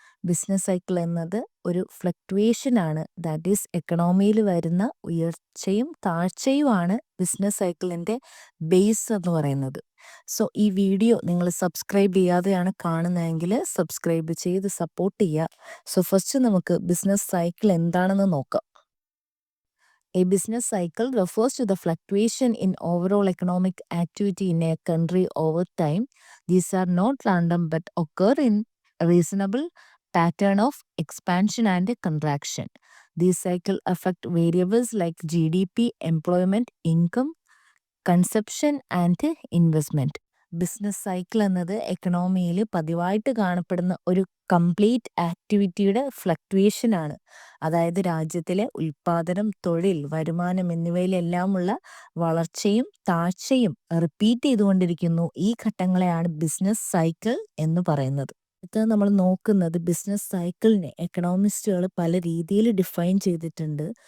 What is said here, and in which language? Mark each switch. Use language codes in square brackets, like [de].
[ml] Business cycle എന്നത് ഒരു fluctuation ആണ്. ദാറ്റ് ഈസ് എക്കണോമിയിൽ വരുന്ന ഉയർച്ചയും താഴ്ചയുമാണ് ബിസിനസ് സൈക്കിളിൻ്റെ ബേസ് എന്ന് പറയുന്നത്. സോ ഈ വീഡിയോ നിങ്ങൾ സബ്സ്ക്രൈബ് ചെയ്യാതെയാണ് കാണുന്നതെങ്കിൽ സബ്സ്ക്രൈബ് ചെയ്ത് സപ്പോർട്ട് ചെയ്യുക. സോ ഫസ്റ്റ് നമുക്ക് ബിസിനസ് സൈക്കിൾ എന്താണെന്ന് നോക്കാം. [en] A business cycle refers to the fluctuation in overall economic activity in a country over time. These are not random but occur in a reasonable pattern of expansion and contraction. These cycles affect variables like GDP, employment, income, conception and investment. [ml] Business cycle എന്നത് എക്കണോമിയിൽ പതിവായിട്ട് കാണപ്പെടുന്ന ഒരു complete ആക്ടിവിറ്റിയുടെ ഫ്ലക്ച്വേഷനാണ്. അതായത് രാജ്യത്തിലെ ഉൽപ്പാദനം, തൊഴിൽ, വരുമാനം എന്നിവയിലെല്ലാമുള്ള വളർച്ചയും താഴ്ചയും റിപ്പീറ്റ് ചെയ്തുകൊണ്ടിരിക്കുന്നു. ഈ ഘട്ടങ്ങളെയാണ് ബിസിനസ് സൈക്കിൾ എന്ന് പറയുന്നത്. ഇത് നമ്മൾ നോക്കുന്നത് ബിസിനസ് സൈക്കിളിനെ എക്കണോമിസ്റ്റുകൾ പല രീതിയിൽ ഡിഫൈൻ ചെയ്തിട്ടുണ്ട്.